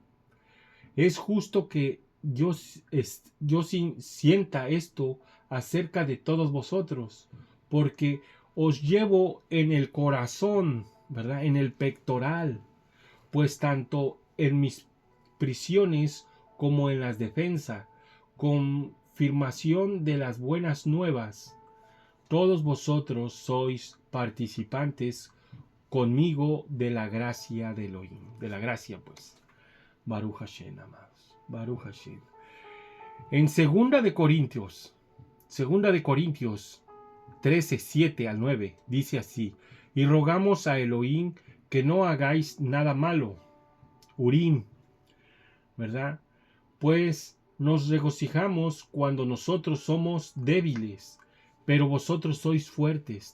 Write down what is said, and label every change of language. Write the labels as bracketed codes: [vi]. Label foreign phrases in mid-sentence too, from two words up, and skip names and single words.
[es] Es justo que yo sienta esto acerca de todos vosotros, porque os llevo en el corazón, ¿verdad?, en el pectoral, pues tanto en mis prisiones como en las defensas, confirmación de las buenas nuevas, todos vosotros sois participantes conmigo de la gracia de Elohim, de la gracia, pues. [he] ברוך השם, amados. ברוך השם. [es] En 2 de Corintios Segunda de Corintios 13, 7 al 9, dice así: y rogamos a Elohim que no hagáis nada malo. Urim, ¿verdad? Pues nos regocijamos cuando nosotros somos débiles, pero vosotros sois fuertes.